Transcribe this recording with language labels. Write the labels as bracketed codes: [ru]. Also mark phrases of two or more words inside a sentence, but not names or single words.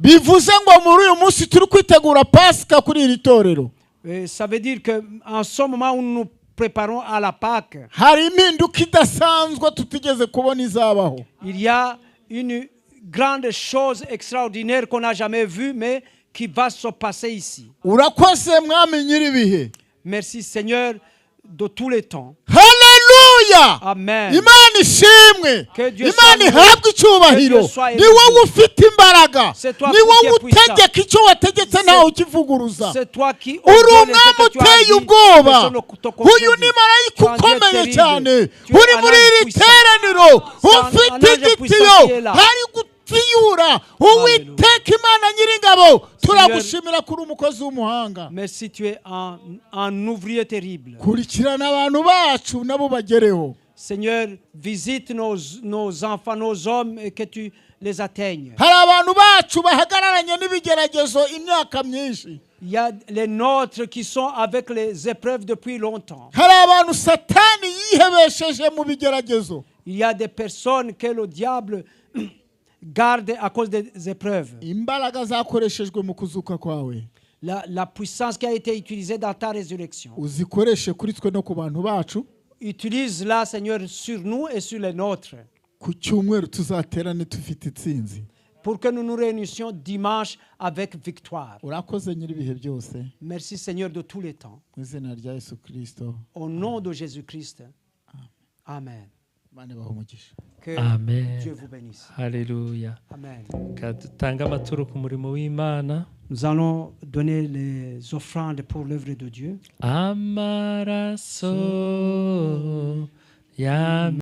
[fr] Et ça veut dire qu'en ce moment où nous préparons à la Pâque, il y a une grande chose extraordinaire qu'on n'a jamais vue, mais qui va se passer ici. Merci Seigneur de tous les temps. Haleluya! Amen. [rw] Imana ishimwe. Imana ihabwe icyubahiro. Ni wowe ufite imbaraga. Ni wowe utegeka icyo wategetse ntawe ukivuguruza. Uri umwami uteye ubwoba. Uyu ni marayika ukomeye cyane. Uri muri iri teraniro. Ufite igitiyo. Hari gutiyura. Uwiteka Imana Nyiringabo. Turagushimira kuri umukozi w'umuhanga. [fr] Merci, tu es un ouvrier terrible. [rw] Kurikirana abantu bacu nabo bagereho. [fr] Seigneur, visite nos enfants, nos hommes, et que tu les atteignes. [rw] Hari abantu bacu bahagararanye n'ibigeragezo imyaka myinshi. [fr] Il y a les nôtres qui sont avec les épreuves depuis longtemps. [rw] Hari abantu Satani yihebesheje mu bigeragezo. [fr] Il y a des personnes que le diable garde à cause des épreuves. [rw] Imbaraga zakoreshejwe mu kuzuka kwawe. [fr] La puissance qui a été utilisée dans ta résurrection. [rw] Uzikoreshe kuri twe no ku bantu bacu. [fr] Utilise-la, Seigneur, sur nous et sur les nôtres. [rw] Ku cyumweru tuzaterane tufite itsinzi. [fr] Pour que nous nous réunissions dimanche avec victoire. [rw] Urakoze nyiribihe byose. [fr] Merci Seigneur de tous les temps. [rw] Mu izina rya Yesu Kristo. [fr] Au nom de Jésus-Christ. Amen. Que Amen. Dieu vous bénisse. Alléluia. Amen. Nous allons donner les offrandes pour l'œuvre de Dieu. [rw] Amaraso ya